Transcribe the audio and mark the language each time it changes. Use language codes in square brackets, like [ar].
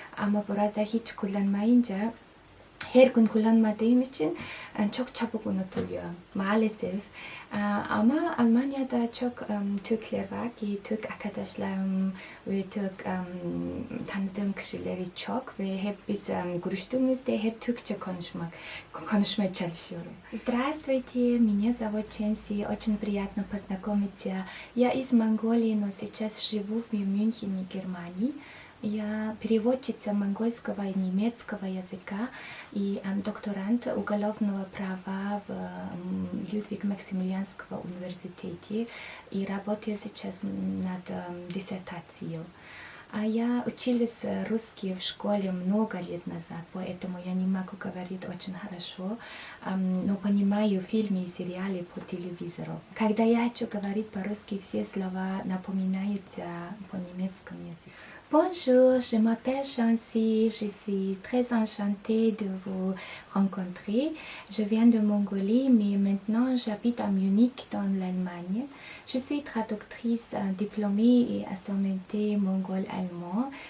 [tr] Ama burada hiç kullanmayınca, her gün kullanmadığım için çok çabuk unutuluyor maalesef. Ama Almanya'da çok Türkler var ki, Türk arkadaşlarım ve Türk tanıdığım kişileri çok ve hep biz görüştüğümüzde hep Türkçe konuşmaya çalışıyorum. [ru] Здравствуйте, меня зовут Chancy, очень приятно познакомиться. Я из Монголии, но сейчас живу в Мюнхене, Германии. Я переводчица монгольского и немецкого языка и докторант уголовного права в Людвиг-Максимилианского университете и работаю сейчас над диссертацией. Я училась русский в школе много лет назад, поэтому я не могу говорить очень хорошо, но понимаю фильмы и сериалы по телевизору. Когда я хочу говорить по-русски, все слова напоминают по немецкому языку. [fr] Bonjour, je m'appelle Chancy, je suis très enchantée de vous rencontrer. Je viens de Mongolie, mais maintenant j'habite à Munich dans l'Allemagne. Je suis traductrice diplômée et assermentée mongol-allemand.